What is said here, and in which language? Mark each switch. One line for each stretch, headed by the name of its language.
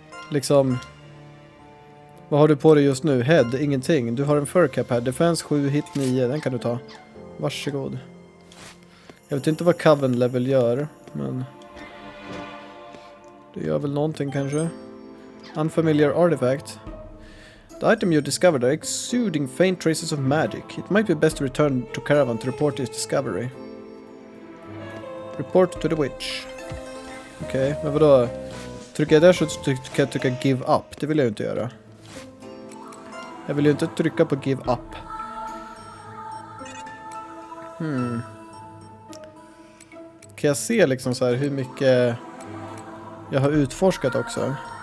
Swedish: Liksom, vad har du på dig just nu? Head, ingenting. Du har en fur cap här. Defense 7, hit 9. Den kan du ta. Varsågod. Jag vet inte vad Coven level gör, men det gör väl någonting kanske.
English: Unfamiliar artifact. The item you discovered are exuding faint traces of magic. It might be best to return to Caravan to report this discovery. Report to the witch.
Swedish: Okej, men vadå? Trycker jag där så kan jag trycka give up. Det vill jag ju inte göra. Jag vill ju inte trycka på give up. Kan jag se liksom så här hur mycket jag har utforskat också?